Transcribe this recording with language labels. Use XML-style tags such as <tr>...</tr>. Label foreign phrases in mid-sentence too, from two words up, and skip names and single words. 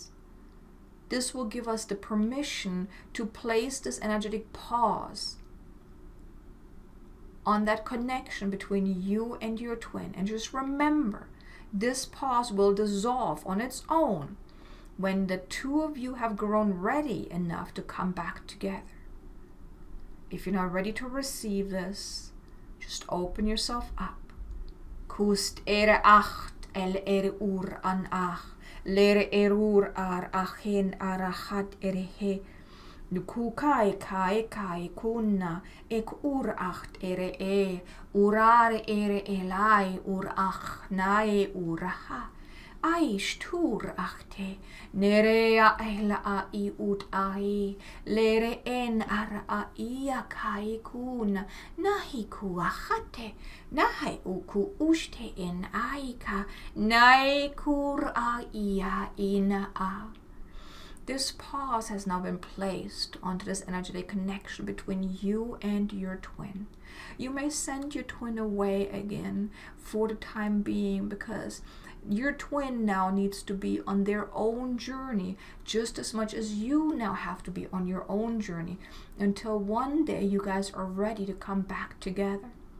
<en>This will give us the permission to place this energetic pause on that connection between you and your twin. And just remember, this pause will dissolve on its own when the two of you have grown ready enough to come back together. If you're not ready to receive this, just open yourself up. Kust ere acht el ere ur an ach. Lere erur ar achen arachat erehe. Nuku kai kunna ek ur acht ere urare ere elai ur ach nae uraha. Aish tur achte nerea ela a I ut ai lere en ara a ia kai kun nahi ku achate nahi uku ushte en aika nai kur a ia ina a. This pause has now been placed onto this energetic connection between you and your twin. You may send your twin away again for the time being, because your twin now needs to be on their own journey just as much as you now have to be on your own journey, until one day you guys are ready to come back together.</en>